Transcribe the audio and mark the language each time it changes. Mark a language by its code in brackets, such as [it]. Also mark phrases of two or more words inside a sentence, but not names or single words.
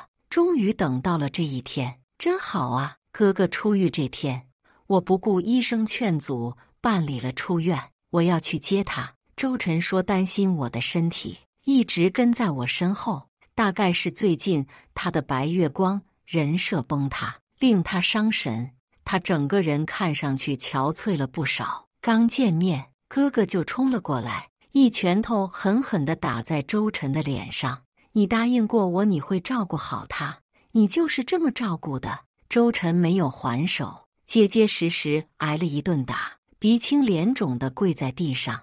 [zh] 終於等到了這一天，真好啊！哥哥出獄這天，我不顧醫生勸阻，辦理了出院。我要去接他。周晨說擔心我的身體，一直跟在我身後。大概是最近他的白月光人設崩塌，令他傷神。他整個人看上去憔悴了不少。剛見面，哥哥就衝了過來，一拳頭狠狠地打在周晨的臉上。你答應過我你會照顧好他，你就是這麼照顧的。周晨沒有還手，結結實實挨了一頓打，鼻青臉腫地跪在地上。